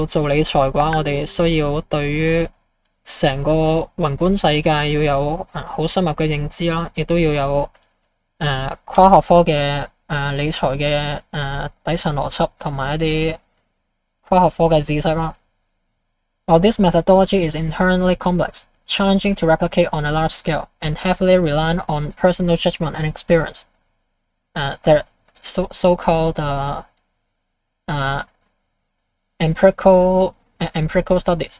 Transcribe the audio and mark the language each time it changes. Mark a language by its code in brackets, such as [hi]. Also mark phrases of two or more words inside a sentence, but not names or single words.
[yue] 做理財嘅話，我哋需要對於成個宏觀世界要有好深入嘅認知啦，亦都要有跨學科嘅理財嘅底層邏輯同埋一啲跨學科嘅知識啦。 [en] While this methodology is inherently complex, challenging to replicate on a large scale, and heavily reliant on personal judgment and experience. The so-called empirical studies.